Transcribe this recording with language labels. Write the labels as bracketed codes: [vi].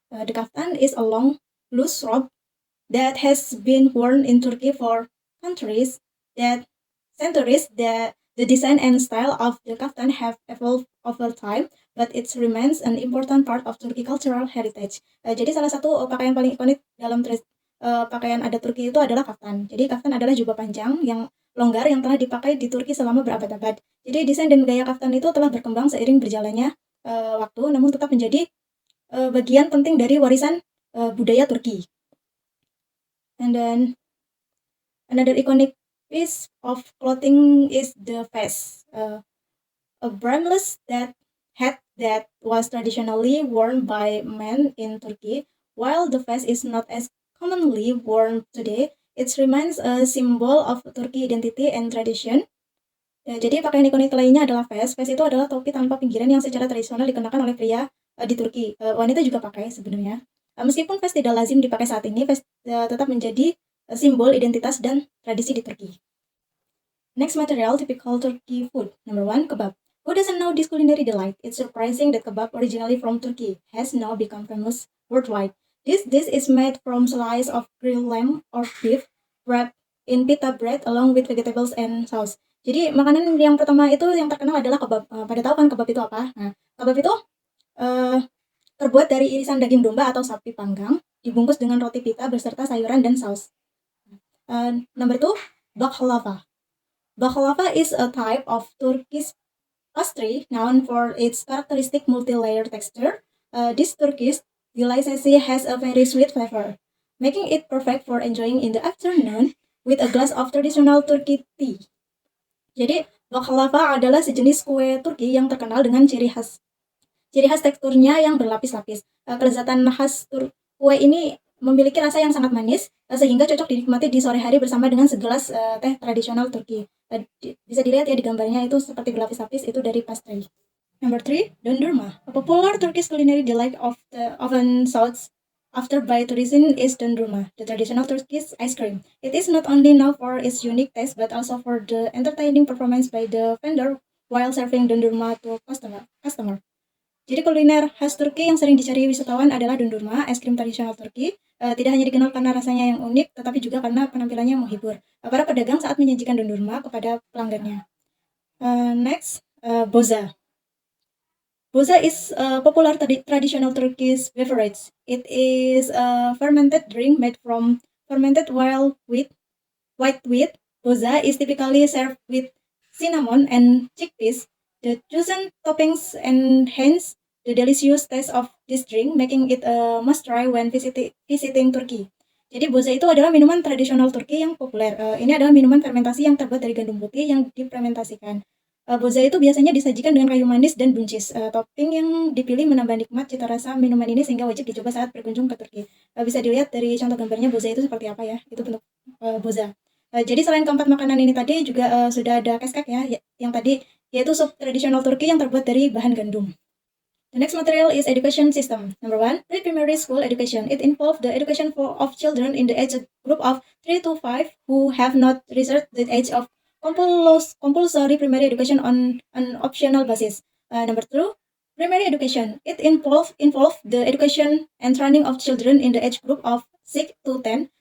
[en] The kaftan is a long, loose robe that has been worn in Turkey for centuries. That centuries, the design and style of the kaftan have evolved over time, but it remains an important part of Turkey cultural heritage. [id] Jadi salah satu pakaian paling ikonik dalam pakaian adat Turki itu adalah kaftan. Jadi kaftan adalah jubah panjang yang longgar yang telah dipakai di Turki selama berabad-abad. Jadi desain dan gaya kaftan itu telah berkembang seiring berjalannya waktu, namun tetap menjadi bagian penting dari warisan budaya Turki. [en] And then another iconic piece of clothing is the fez, a braidless hat that was traditionally worn by men in Turkey. While the fez is not as commonly worn today, it remains a symbol of Turkey identity and tradition. [id] Jadi pakaian ikonik lainnya adalah fez. Fez itu adalah topi tanpa pinggiran yang secara tradisional dikenakan oleh pria di Turki. Wanita juga pakai sebenarnya. Meskipun fez tidak lazim dipakai saat ini, fez tetap menjadi simbol identitas dan tradisi di Turki. [en] Next material, typical Turkey food. Number 1, kebab. Who doesn't know this culinary delight? It's surprising that kebab, originally from Turkey, has now become famous worldwide. This dish is made from slice of grilled lamb or beef wrapped in pita bread along with vegetables and sauce. [id] Jadi makanan yang pertama itu yang terkenal adalah kebab. Pada tahu kan kebab itu apa? Nah, kebab itu terbuat dari irisan daging domba atau sapi panggang, dibungkus dengan roti pita beserta sayuran dan saus. [en] Number 2, baklava. Baklava is a type of Turkish pastry known for its characteristic multi-layer texture. This Turkish delicacy has a very sweet flavor, making it perfect for enjoying in the afternoon with a glass of traditional Turkey tea. [id] Jadi, baklava adalah sejenis kue Turki yang terkenal dengan ciri khas teksturnya yang berlapis-lapis. Kelezatan khas kue ini memiliki rasa yang sangat manis, sehingga cocok dinikmati di sore hari bersama dengan segelas teh tradisional Turki. Bisa dilihat ya di gambarnya, itu seperti berlapis-lapis, itu dari pastry. [en] Number 3, dondurma. A popular Turkish culinary delight often sought after by tourism is dondurma, the traditional Turkish ice cream. It is not only known for its unique taste but also for the entertaining performance by the vendor while serving dondurma to customer. [id] Jadi kuliner khas Turki yang sering dicari wisatawan adalah dondurma, es krim tradisional Turki. Tidak hanya dikenal karena rasanya yang unik, tetapi juga karena penampilannya menghibur para pedagang saat menyajikan dondurma kepada pelanggannya. [en] Next, boza. Boza is a popular traditional Turkish beverage. It is a fermented drink made from fermented white wheat. Boza is typically served with cinnamon and chickpeas. The chosen toppings enhance the delicious taste of this drink, making it a must try when visiting Turkey. [id] Jadi boza itu adalah minuman tradisional Turki yang populer. Ini adalah minuman fermentasi yang terbuat dari gandum putih yang difermentasikan. Boza itu biasanya disajikan dengan kayu manis dan buncis. Topping yang dipilih menambah nikmat cita rasa minuman ini sehingga wajib dicoba saat berkunjung ke Turki. Bisa dilihat dari contoh gambarnya boza itu seperti apa ya. Itu bentuk boza. Jadi selain keempat makanan ini tadi juga sudah ada keskek ya, yang tadi yaitu sup tradisional Turki yang terbuat dari bahan gandum. [en] The next material is education system. Number 1, pre-primary school education. It involves the education of children in the age group of 3 to 5 who have not reached the age of compulsory primary education on an optional basis. Number 2, primary education. It involves the education and training of children in the age group of 6 to 10.